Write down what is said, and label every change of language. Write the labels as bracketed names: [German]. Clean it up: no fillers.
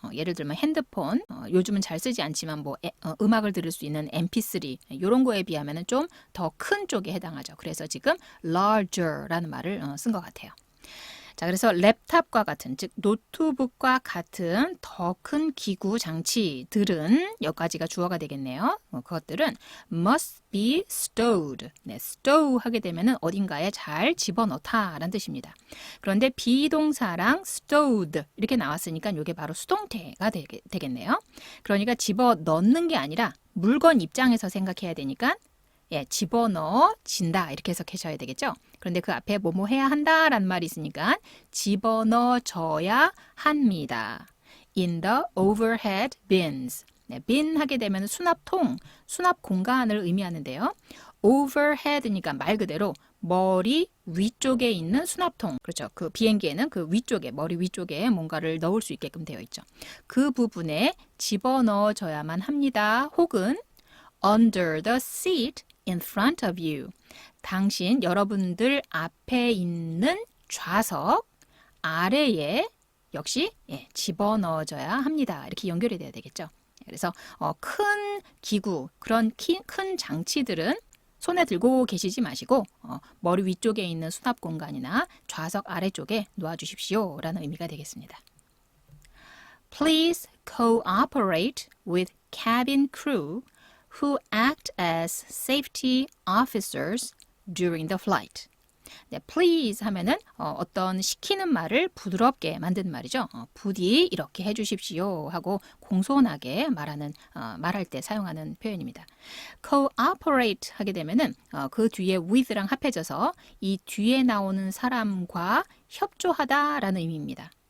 [Korean] 예를 들면 핸드폰, 요즘은 잘 쓰지 않지만 음악을 들을 수 있는 MP3 이런 거에 비하면 좀 더 큰 쪽에 해당하죠. 그래서 지금 larger라는 말을 쓴 것 같아요. 자, 그래서 랩탑과 같은, 즉 노트북과 같은 더 큰 기구 장치들은 여기까지가 주어가 되겠네요. 그것들은 [English] must be stowed. [Korean] 네, stow 하게 되면은 어딘가에 잘 집어넣다라는 뜻입니다. 그런데 비동사랑 stowed 이렇게 나왔으니까 이게 바로 수동태가 되겠네요. 그러니까 집어넣는 게 아니라 물건 입장에서 생각해야 되니까 집어넣어진다 이렇게 해석하셔야 되겠죠. 그런데 그 앞에 뭐뭐 해야 한다라는 말이 있으니까 집어넣어져야 합니다. [English] In the overhead bins. [Korean] 네, bin 하게 되면 수납통, 수납 공간을 의미하는데요. overhead니까 말 그대로 머리 위쪽에 있는 수납통. 그렇죠. 그 비행기에는 그 위쪽에, 머리 위쪽에 뭔가를 넣을 수 있게끔 되어 있죠. 그 부분에 집어넣어져야만 합니다. 혹은 [English] under the seat in front of you. [Korean] 당신, 여러분들 앞에 있는 좌석 아래에 역시 집어넣어줘야 합니다. 이렇게 연결이 돼야 되겠죠. 그래서 큰 기구, 그런 큰 장치들은 손에 들고 계시지 마시고 머리 위쪽에 있는 수납 공간이나 좌석 아래쪽에 놓아주십시오 라는 의미가 되겠습니다. [English] Please cooperate with cabin crew who act as safety officers during the flight. [Korean] 네, please 하면은 어떤 시키는 말을 부드럽게 만드는 말이죠. 부디 이렇게 해주십시오 하고 공손하게 말할 때 사용하는 표현입니다. cooperate 하게 되면은 그 뒤에 with랑 합해져서 이 뒤에 나오는 사람과 협조하다라는 의미입니다.